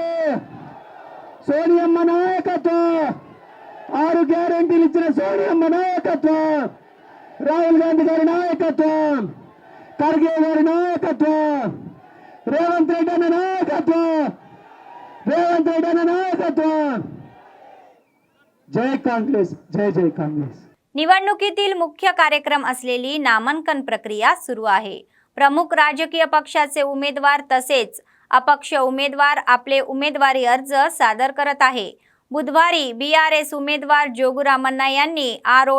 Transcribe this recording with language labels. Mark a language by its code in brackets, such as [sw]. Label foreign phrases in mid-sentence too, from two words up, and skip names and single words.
[te] సోనియమ్మ నాయకత్వం, 6 గ్యారెంటీలు ఇచ్చిన సోనియమ్మ నాయకత్వం, రాహుల్ గాంధీ గారి నాయకత్వం, ఖర్గే గారి నాయకత్వం, రేవంత్ రెడ్డి అన్న నాయకత్వం. [mr] जय काँग्रेस, जय जय काँग्रेस. निवडणुकीतील मुख्य कार्यक्रम असलेली नामांकन प्रक्रिया सुरू आहे. प्रमुख राजकीय पक्षाचे उमेदवार तसेच अपक्ष उमेदवार आपले उमेदवारी अर्ज सादर करत आहे. बुधवारी बीआरएस उमेदवार जोगुरामन्ना यांनी आर.ओ.